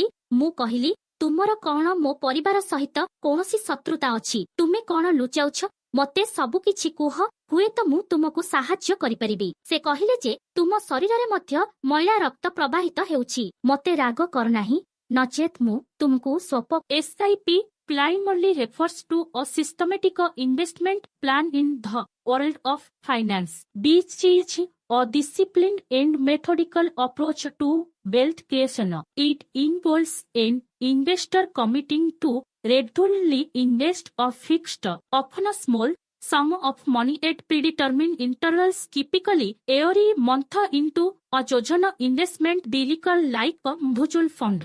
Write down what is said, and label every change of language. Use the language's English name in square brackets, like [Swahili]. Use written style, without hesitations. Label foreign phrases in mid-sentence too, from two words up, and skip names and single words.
[Odia] ମୁଁ କହିଲି, ତୁମର କଣ ମୋ ପରିବାର ସହିତ କୌଣସି ଶତ୍ରୁତା ଅଛି? ତୁମେ କଣ ଲୁଚାଉଛ? ମୋତେ ସବୁକିଛି କୁହ, ହୁଏତ ମୁଁ ତୁମକୁ ସାହାଯ୍ୟ କରିପାରିବି। ସେ କହିଲେ ଯେ ତୁମ ଶରୀରରେ ମଧ୍ୟ ମଇଳା ରକ୍ତ ପ୍ରବାହିତ ହେଉଛି। ମୋତେ ରାଗ କରନାହିଁ, ନଚେତ୍ ମୁଁ ତୁମକୁ ସ୍ୱପ [English] SIP primarily refers to a systematic investment plan in the world of finance, which is a disciplined and methodical approach to wealth creation. It involves an investor committing to regularly invest a fixed, often a small sum of money at predetermined intervals, typically every month, into a chosen investment vehicle like a mutual fund.